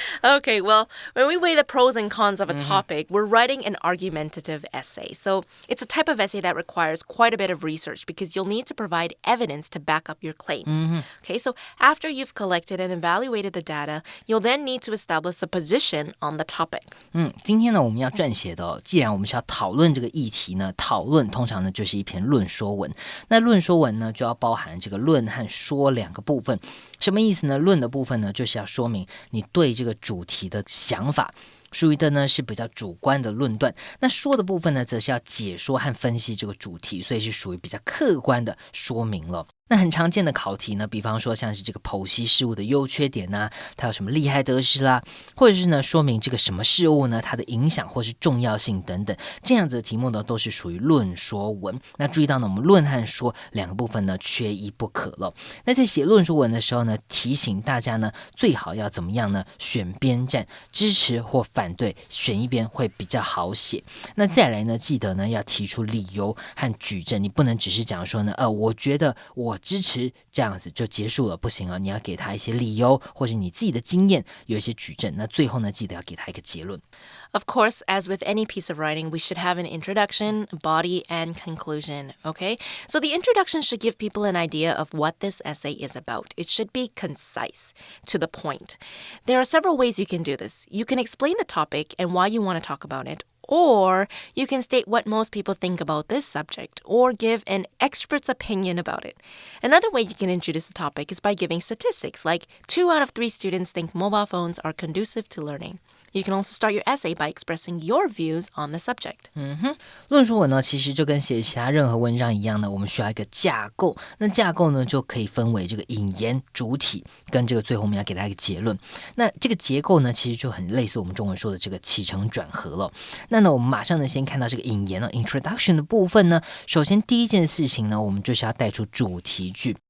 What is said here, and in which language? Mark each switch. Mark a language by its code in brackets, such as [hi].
[en] Okay, well, when we weigh the pros and cons of a topic, we're writing an argumentative essay. So it's a type of essay that requires quite a bit of research because you'll need to provide evidence to back up your claims. Okay, so after you've collected and evaluated the data, you'll then need to establish a position on the topic. [zh] 今天呢，我们要撰写的既然我们是要讨论这个议题呢，讨论通常呢就是一篇论说文。那论说文呢，就要包含这个论和说两个部分。什么意思呢？论的部分呢，就是要说明你对这个主题的想法。属于的呢是比较主观的论断，那说的部分呢，则是要解说和分析这个主题，所以是属于比较客观的说明了。那很常见的考题呢，比方说像是这个剖析事物的优缺点啊，它有什么利害得失啦，或者是呢说明这个什么事物呢它的影响或是重要性等等，这样子的题目呢都是属于论说文。那注意到呢，我们论和说两个部分呢缺一不可了。那在写论说文的时候呢，提醒大家呢，最好要怎么样呢？选边站，支持或反对，选一边会比较好写。那再来呢，记得呢要提出理由和举证，你不能只是讲说呢，我觉得我支持这样子就结束了，不行啊！你要给他一些理由，或是你自己的经验有一些举证。那最后呢，记得要给他一个结论。 [en] Of course, as with any piece of writing, we should have an introduction, a body, and conclusion, okay? So the introduction should give people an idea of what this essay is about. It should be concise, to the point. There are several ways you can do this. You can explain the topic and why you want to talk about it, or you can state what most people think about this subject, or give an expert's opinion about it. Another way you can introduce the topic is by giving statistics, like 2 out of 3 students think mobile phones are conducive to learning.You can also start your essay by expressing your views on the subject. [zh] 论说文呢，其实就跟写其他任何文章一样呢，我们需要一个架构。那架构呢，就可以分为这个引言、主体跟这个最后我们要给大家一个结论。那这个结构呢，其实就很类似我们中文说的这个起承转合了。那呢，我们马上呢先看到这个引言呢 ，introduction 的部分呢，首先第一件事情呢，我们就是要带出主题句。